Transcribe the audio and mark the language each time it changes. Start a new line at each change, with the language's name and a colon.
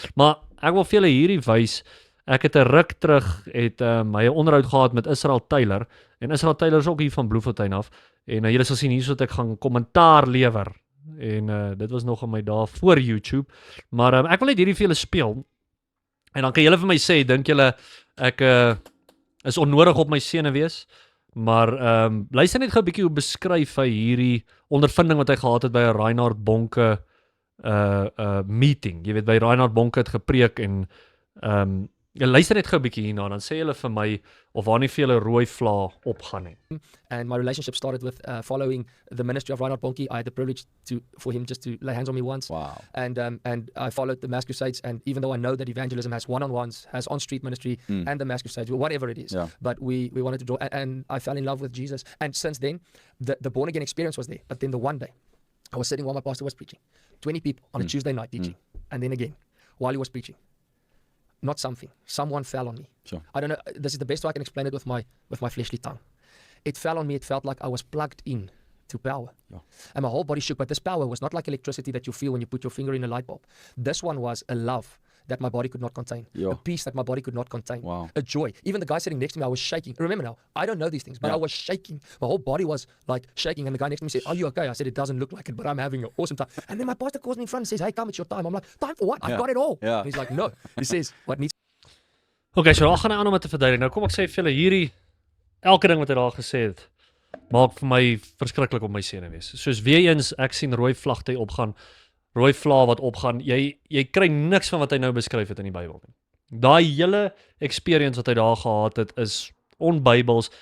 Afrikaans: Maar ek wil vir julle hierdie wys. Ek het 'n ruk terug het hy 'n onderhoud gehad met Israel Taylor, en Israel Taylor is ook hier van Bloemfontein af, en julle sal sien hierso dat ek gaan kommentaar lewer, en dit was nog in my dae voor YouTube, maar ek wil net hierdie vir julle speel, en dan kan julle vir my sê, dink julle ek is onnodig op my senuwees, maar luister net gou 'n bietjie hoe beskryf hy hierdie ondervinding wat hy gehad het by 'n Reinhard Bonke meeting. Jy weet, by Reinhard Bonke het gepreek en jy luister net gou 'n bietjie hierna, dan sê julle vir my of waar nie vir julle rooi vla opgaan nie.
English: And my relationship started with following the ministry of Reinhard Bonnke. I had the privilege for him just to lay hands on me once. Wow. And I followed the Mass Crusades. And even though I know that evangelism has one-on-ones, has on-street ministry, and the Mass Crusades, whatever it is, but we wanted to draw, and I fell in love with Jesus. And since then, the born-again experience was there. But then the one day, I was sitting while my pastor was preaching. 20 people on a Tuesday night teaching. And then again, while he was preaching. Not something. Someone fell on me. Sure. I don't know. This is the best way I can explain it with my fleshly tongue. It fell on me. It felt like I was plugged in to power. Yeah. And my whole body shook. But this power was not like electricity that you feel when you put your finger in a light bulb. This one was a love that my body could not contain. Yeah. A peace that my body could not contain. Wow. A joy. Even the guy sitting next to me, I was shaking. Remember now, I don't know these things, but I was shaking. My whole body was like shaking. And the guy next to me said, "Are you okay?" I said, "It doesn't look like it, but I'm having an awesome time." And then my pastor calls me in front and says, "Hey, come, it's your time." I'm like, "Time for what? I've got it all." Yeah. He's like, "No." He says, "What needs..."
Afrikaans: Okay, so daar gaan hy aan om dit te verduidelik. Nou kom ek sê vir julle hierdie, elke ding wat hy daar gesê het, maak vir my verskriklik op my senuwees. Soos weer eens, ek sien rooi vlagte opgaan, rooi vla wat opgaan, jy kry niks van wat hy nou beskryf het in die Bybel nie. Daai hele experience wat hy daar gehad het, is onbybels.